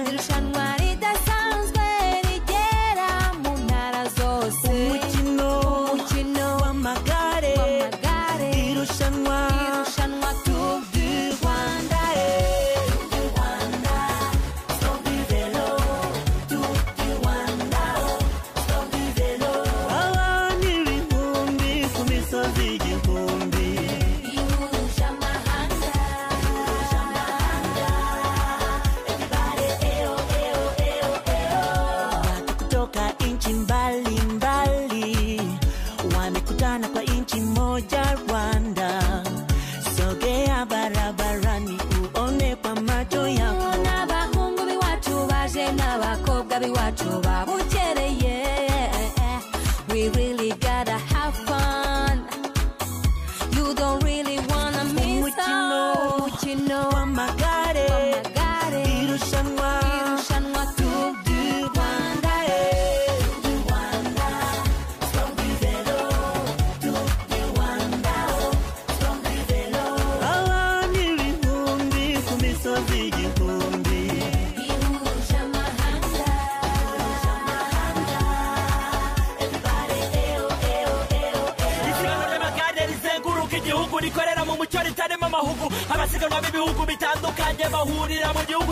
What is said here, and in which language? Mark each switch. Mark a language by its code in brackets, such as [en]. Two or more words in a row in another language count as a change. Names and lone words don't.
[rw] Irushanwa ridasanzwe rigera mu ntara zose. Umukino w'amagare. Irushanwa Tour du Rwanda. [fr] Tour du vélo. Tour du Rwanda. Tour du vélo. [rw] Abantu ibihumbi ku misozi igihumbi. [sw] Wamekutana kwa inchi moja Rwanda, sogea barabarani uone kwa macho yako. [rw] N'abahungu b'iwacu baje n'abakobwa b'iwacu babukereye. [en] We really gotta have fun. You don't really wanna miss out. [rw] Umukino w'amagare. Irushanwa Tour du Rwanda. rikorera mu mucyo ritarimo amahugu abasiganwa b'ibihugu bitandukanye bahurira mu gihugu